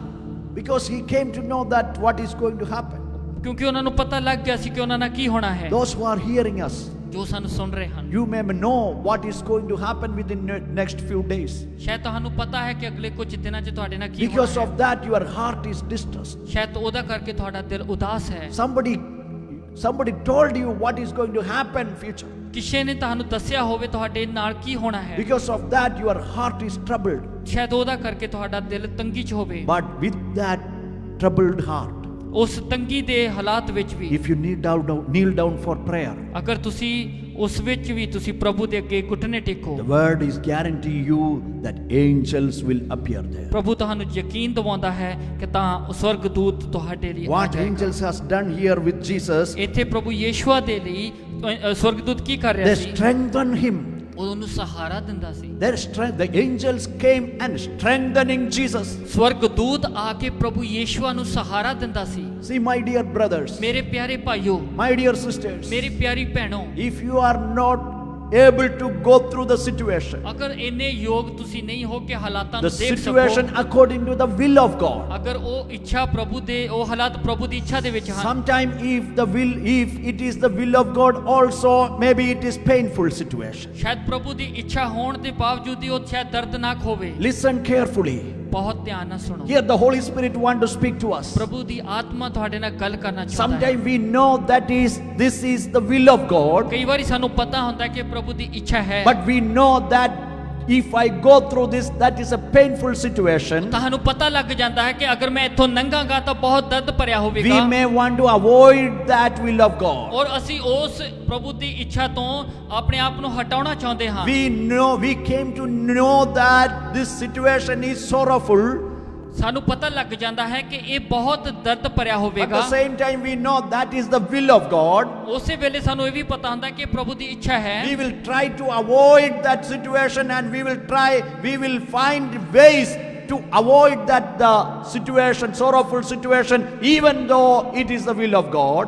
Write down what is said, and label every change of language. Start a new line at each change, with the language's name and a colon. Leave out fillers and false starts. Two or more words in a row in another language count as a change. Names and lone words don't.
English: because he came to know that what is going to happen.
Punjabi: ਕਿਉਂਕਿ ਉਹਨਾਂ ਨੂੰ ਪਤਾ ਲੱਗ ਗਿਆ ਸੀ ਕਿ ਉਹਨਾਂ ਨਾਲ ਕੀ ਹੋਣਾ ਹੈ
English: Those who are hearing us,
Punjabi: ਜੋ ਸਾਨੂੰ ਸੁਣ ਰਹੇ ਹਨ
English: you may know what is going to happen within the next few days.
Punjabi: ਸ਼ਾਇਦ ਤੁਹਾਨੂੰ ਪਤਾ ਹੈ ਕਿ ਅਗਲੇ ਕੁਝ ਦਿਨਾਂ 'ਚ ਤੁਹਾਡੇ ਨਾਲ ਕੀ
English: Because
Punjabi: ਹੋਣਾ
English: of
Punjabi: ਹੈ
English: that, your heart is distressed.
Punjabi: ਸ਼ਾਇਦ ਉਹਦਾ ਕਰਕੇ ਤੁਹਾਡਾ ਦਿਲ ਉਦਾਸ ਹੈ
English: Somebody told you what is going to happen future.
Punjabi: ਕਿਸੇ ਨੇ ਤੁਹਾਨੂੰ ਦੱਸਿਆ ਹੋਵੇ ਤੁਹਾਡੇ ਨਾਲ ਕੀ ਹੋਣਾ ਹੈ
English: Because of that, your heart is troubled.
Punjabi: ਸ਼ਾਇਦ ਉਹਦਾ ਕਰਕੇ ਤੁਹਾਡਾ ਦਿਲ ਤੰਗੀ 'ਚ ਹੋਵੇ
English: But with that troubled heart,
Punjabi: ਉਸ ਤੰਗੀ ਦੇ ਹਾਲਾਤ ਵਿੱਚ ਵੀ
English: if you kneel down for prayer,
Punjabi: ਅਗਰ ਤੁਸੀਂ ਉਸ ਵਿੱਚ ਵੀ ਤੁਸੀਂ ਪ੍ਰਭੂ ਦੇ ਅੱਗੇ ਘੁਟਨੇ ਟੇਕੋ
English: the word is guarantee you that angels will appear there.
Punjabi: ਪ੍ਰਭੂ ਤੁਹਾਨੂੰ ਯਕੀਨ ਦਿਵਾਉਂਦਾ ਹੈ ਕਿ ਤਾਂ ਸਵਰਗਦੂਤ ਤੁਹਾਡੇ ਲਈ ਆ
English: What
Punjabi: ਜਾਏਗਾ।
English: angels has done here with Jesus,
Punjabi: ਇੱਥੇ ਪ੍ਰਭੂ ਯਿਸੂ ਦੇ ਲਈ ਸਵਰਗਦੂਤ ਕੀ ਕਰ ਰਿਹਾ
English: they
Punjabi: ਸੀ
English: strengthen him.
Punjabi: ਉਹ ਉਹਨੂੰ ਸਹਾਰਾ ਦਿੰਦਾ ਸੀ
English: The angels came and strengthening Jesus.
Punjabi: ਸਵਰਗਦੂਤ ਆ ਕੇ ਪ੍ਰਭੂ ਯਿਸੂ ਨੂੰ ਸਹਾਰਾ ਦਿੰਦਾ ਸੀ
English: See, my dear brothers,
Punjabi: ਮੇਰੇ ਪਿਆਰੇ ਭਾਈਓ
English: my dear sisters,
Punjabi: ਮੇਰੀ ਪਿਆਰੀ ਭੈਣੋ
English: if you are not able to go through the situation,
Punjabi: ਅਗਰ ਇੰਨੇ ਯੋਗ ਤੁਸੀਂ ਨਹੀਂ ਹੋ ਕਿ ਹਾਲਾਤਾਂ
English: the
Punjabi: ਨੂੰ ਦੇਖ
English: situation
Punjabi: ਸਕੋ
English: according to the will of God.
Punjabi: ਅਗਰ ਉਹ ਇੱਛਾ ਪ੍ਰਭੂ ਦੇ ਉਹ ਹਾਲਾਤ ਪ੍ਰਭੂ ਦੀ ਇੱਛਾ ਦੇ ਵਿੱਚ ਹਨ
English: Sometime if it is the will of God also, maybe it is painful situation.
Punjabi: ਸ਼ਾਇਦ ਪ੍ਰਭੂ ਦੀ ਇੱਛਾ ਹੋਣ ਦੇ ਬਾਵਜੂਦ ਹੀ ਉਹ ਸ਼ਾਇਦ ਦਰਦਨਾਕ ਹੋਵੇ
English: Listen carefully.
Punjabi: ਬਹੁਤ ਧਿਆਨ ਨਾਲ ਸੁਣੋ
English: Here the Holy Spirit want to speak to us.
Punjabi: ਪ੍ਰਭੂ ਦੀ ਆਤਮਾ ਤੁਹਾਡੇ ਨਾਲ ਗੱਲ ਕਰਨਾ ਚਾਹੁੰਦਾ ਹੈ
English: Sometime we know that this is the will of God,
Punjabi: ਕਈ ਵਾਰੀ ਸਾਨੂੰ ਪਤਾ ਹੁੰਦਾ ਹੈ ਕਿ ਪ੍ਰਭੂ ਦੀ ਇੱਛਾ ਹੈ
English: but we know that if I go through this, that is a painful situation.
Punjabi: ਤੁਹਾਨੂੰ ਪਤਾ ਲੱਗ ਜਾਂਦਾ ਹੈ ਕਿ ਅਗਰ ਮੈਂ ਇੱਥੋਂ ਲੰਘਾਂਗਾ ਤਾਂ ਬਹੁਤ ਦਰਦ ਭਰਿਆ
English: We
Punjabi: ਹੋਵੇਗਾ
English: may want to avoid that will of God.
Punjabi: ਔਰ ਅਸੀਂ ਉਸ ਪ੍ਰਭੂ ਦੀ ਇੱਛਾ ਤੋਂ ਆਪਣੇ ਆਪ ਨੂੰ ਹਟਾਉਣਾ ਚਾਹੁੰਦੇ ਹਾਂ
English: We came to know that this situation is sorrowful.
Punjabi: ਸਾਨੂੰ ਪਤਾ ਲੱਗ ਜਾਂਦਾ ਹੈ ਕਿ ਇਹ ਬਹੁਤ ਦਰਦ ਭਰਿਆ
English: At
Punjabi: ਹੋਵੇਗਾ
English: the same time, we know that is the will of God.
Punjabi: ਉਸੇ ਵੇਲੇ ਸਾਨੂੰ ਇਹ ਵੀ ਪਤਾ ਹੁੰਦਾ ਕਿ ਪ੍ਰਭੂ ਦੀ ਇੱਛਾ ਹੈ
English: We will try to avoid that situation, and we will find ways to avoid that situation, sorrowful situation, even though it is the will of God.